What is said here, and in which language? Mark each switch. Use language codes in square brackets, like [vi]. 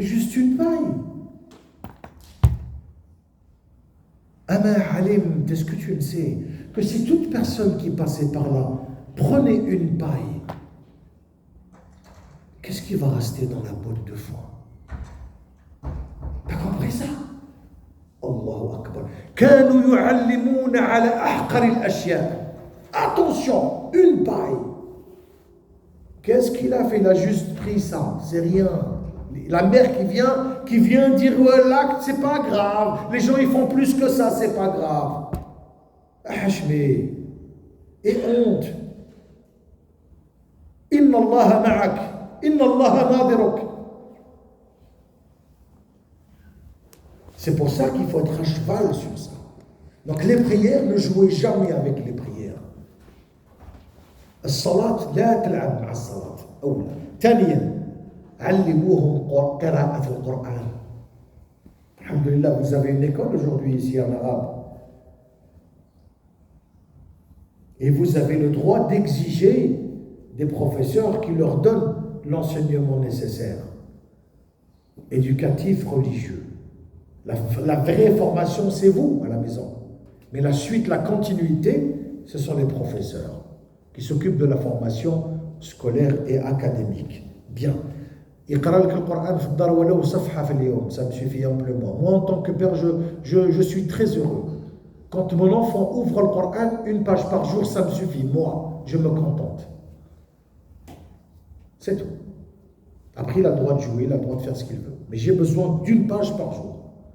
[fr] Juste une paille. أما Halim, est-ce que tu le sais que si toute personne qui passait par là prenait une paille, qu'est-ce qui va rester dans la botte de foin? T'as compris ça? Allahu Akbar. [ar] كانوا يعلمون على أحقر الأشياء. [fr] Attention, une paille. Qu'est-ce qu'il a fait? Il a juste pris ça, c'est rien. La mère qui vient dire ouais, l'acte, c'est pas grave. Les gens ils font plus que ça, c'est pas grave. Hachmé. Et honte. [ar] Inna Allah ma'ak. Inna Allah nadiruk. [fr] C'est pour ça qu'il faut être à cheval sur ça. Donc les prières, ne jouez jamais avec les prières. [ar] الصلاة لا تلعب مع الصلاة أولا. ثانيا علموهم قراءة القرآن. [fr] Alhamdulillah, vous avez une école aujourd'hui ici en arabe. Et vous avez le droit d'exiger des professeurs qui leur donnent l'enseignement nécessaire. Éducatif, religieux. La vraie formation, c'est vous à la maison. Mais la suite, la continuité, ce sont les professeurs qui s'occupent de la formation scolaire et académique. Bien. [ar] يقرأ لك القرآن في الدار ولو صفحة في اليوم, [fr] ça me suffit amplement. Moi, en tant que père, je suis très heureux. Quand mon enfant ouvre le Coran, une page par jour, ça me suffit. Moi, je me contente. C'est tout. Après, il a le droit de jouer, il a le droit de faire ce qu'il veut. Mais j'ai besoin d'une page par jour.